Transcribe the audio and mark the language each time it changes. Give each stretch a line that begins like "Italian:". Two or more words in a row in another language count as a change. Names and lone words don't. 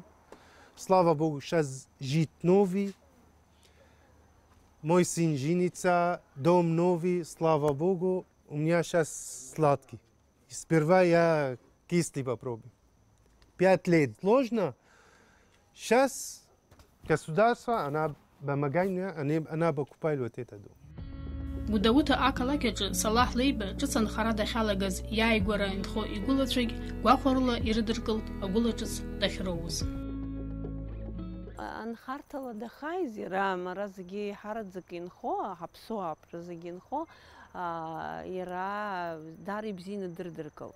Russian: Слава Богу, сейчас жить новый. Мой сын женится, дом новый, слава Богу. У меня сейчас сладкий. Сперва я кислый попробую. 5 лет сложно. Сейчас государство, она помогает мне, она покупает вот этот дом.
Abkhazian: Гәдоуҭа ақалақь аҿы Салаҳ Леиба ҿыц анхара дахьалагаз иааигәара инхо игәылацәагь гәахәарыла ирыдыркылт агәылаҿыц дахьроуз. Анхарҭала дахааиз иара мара зегьы ҳараӡак инхо, ҳаԥсуа аԥра зегьы инхо, иара даара ибзианы дырдыркылт.